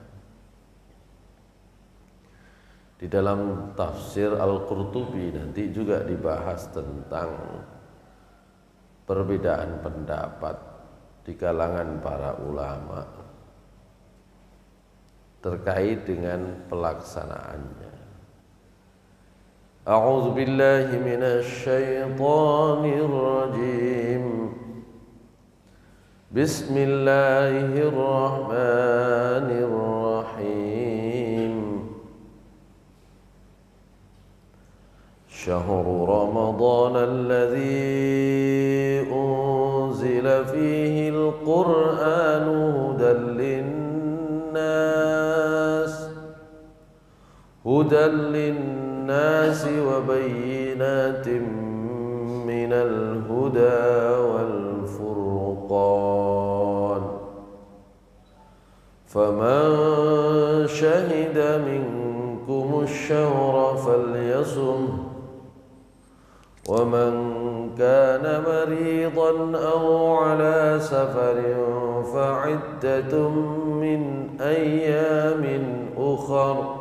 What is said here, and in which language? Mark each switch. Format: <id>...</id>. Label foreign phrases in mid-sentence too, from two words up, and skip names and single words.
<id>Di dalam tafsir Al-Qurtubi nanti juga dibahas tentang perbedaan pendapat di kalangan para ulama terkait dengan pelaksanaannya.</id> <ar>أعوذ بالله من الشيطان الرجيم. بسم الله الرحمن الرحيم. شهر رمضان الذي أنزل فيه القرآن هدى للناس وبينات من الهدى والفرقان فمن شهد منكم الشهر فليصمه ومن كان مريضا أو على سفر فعدة من أيام أخر</ar>